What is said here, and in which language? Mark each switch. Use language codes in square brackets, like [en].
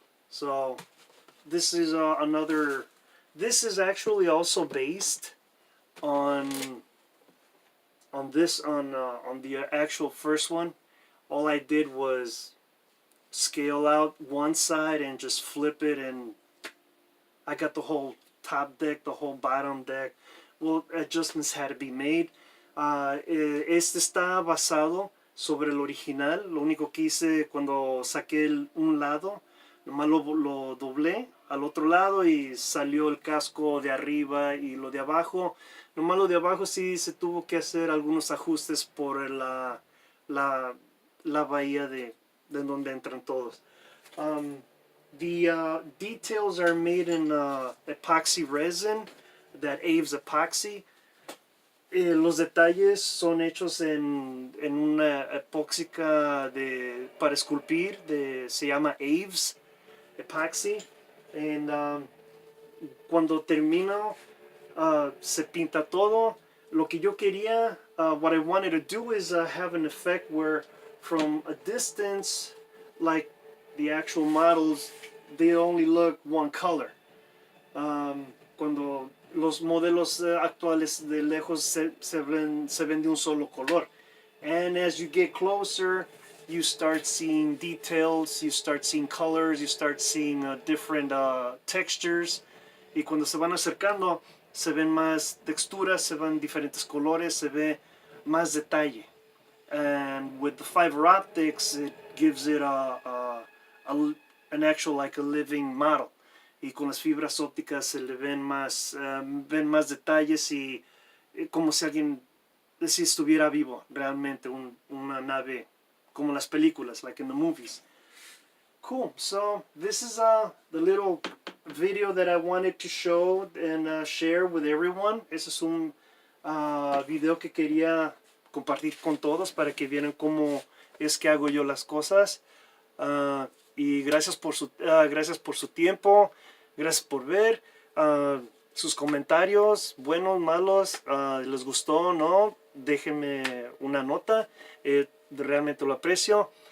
[en] So this is another. This is actually also based on the actual first one. All I did was scale out one side and just flip it, and I got the whole top deck, the whole bottom deck. Well, adjustments had to be made. [es] Este está basado sobre el original. Lo único que hice cuando saqué un lado, nomás lo doblé al otro lado y salió el casco de arriba y lo de abajo. Nomás lo de abajo sí se tuvo que hacer algunos ajustes por la bahía de donde entran todos. [en] The details are made in epoxy resin, that Aves epoxy. [es] Los detalles son hechos en una epóxica para esculpir, se llama Aves epoxy. And cuando termino, se pinta todo. Lo que yo quería, [en] what I wanted to do is have an effect where from a distance, like the actual models, they only look one color. [es] Cuando los modelos actuales de lejos se ven de un solo color. [en] And as you get closer, you start seeing details, you start seeing colors, you start seeing different textures. [es] Y cuando se van acercando, se ven más texturas, se ven diferentes colores, se ve más detalle. [en] And with the fiber optics, it gives it an actual, like a living model. [es] Y con las fibras ópticas se le ven más detalles y como si estuviera vivo realmente una nave, como las películas, [en] like in the movies. Cool. So this is the little video that I wanted to show and share with everyone. [es] Ese es un video que quería compartir con todos para que vieran cómo es que hago yo las cosas. Y gracias por su tiempo, gracias por ver, sus comentarios, buenos, malos, les gustó o no, déjenme una nota, realmente lo aprecio.